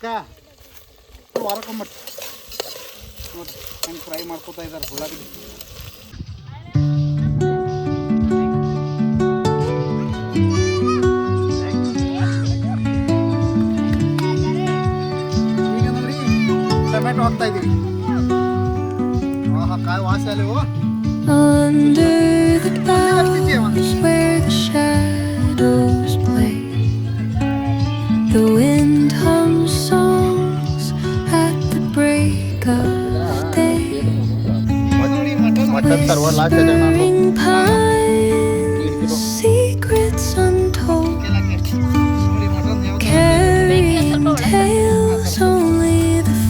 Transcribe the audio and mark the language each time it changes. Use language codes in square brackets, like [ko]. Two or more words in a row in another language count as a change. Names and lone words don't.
[kn] ವಾರಕೊಂಬಟ್ಟು ನೋಡ್ರಿ ಹೆಂಗೆ ಫ್ರೈ ಮಾಡ್ಕೋತಾ ಇದ್ದಾರೆ ಉಳ್ಳಾಗಡ್ಡಿ. ಈಗ ನೋಡಿ ಟೊಮೆಟೊ ಹಾಕ್ತಾ ಇದ್ದೀವಿ. [mr] काय वास आले हो. [en] Under the boughs where the shadows play, the wind hums songs at the break of day. Whispering pines, secrets untold, carrying tales only